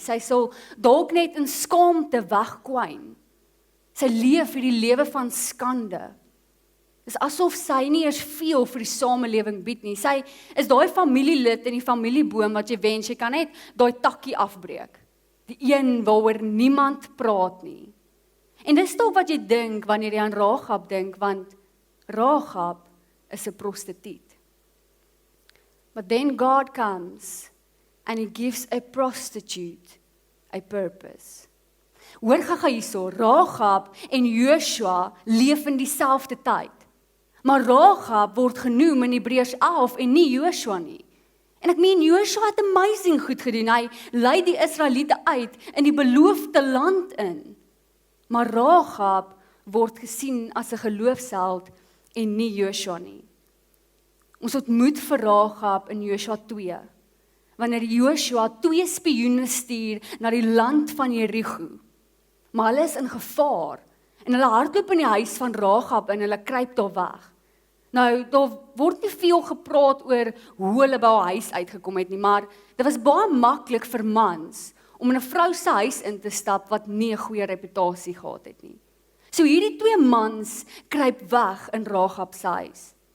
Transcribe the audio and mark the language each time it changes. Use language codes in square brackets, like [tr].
[af] Sy sal dalk net in skaamte wegkwyn. Sy leef hierdie lewe van skande. Dis asof sy nie eers veel vir die samelewing bied nie. Sy is daai familielid in die familieboom wat jy wens, jy kan net daai takkie afbreek. Die een waaroor niemand praat nie. En dis dalk wat jy dink wanneer jy aan Rahab dink, want Rahab is 'n prostituut. [en] But then God comes and He gives a prostitute a purpose. [af] Hoor gaga hierso, Rahab en Joshua leef in dieselfde tyd. Maar Rahab word genoem in Hebreërs 11 en nie Joshua nie. En ek meen, Joshua het amazing goed gedoen. Hy lei die Israeliete uit in die beloofde land in. Maar Rahab word gesien as 'n geloofsheld en nie Joshua nie. Ons ontmoet vir Rahab in Joshua 2, wanneer Joshua 2 spioene stuur na die land van Jerigo. Maar hulle is in gevaar, en hulle hardloop in die huis van Rahab en hulle kruip daar weg. Nou, daar word nie veel gepraat oor hoe hulle by haar huis uitgekom het nie, maar dit was baie maklik vir mans om in 'n vrou se huis in te stap wat nie 'n goeie reputasie gehad het nie. So hierdie 2 mans kruip weg in Rahab se huis.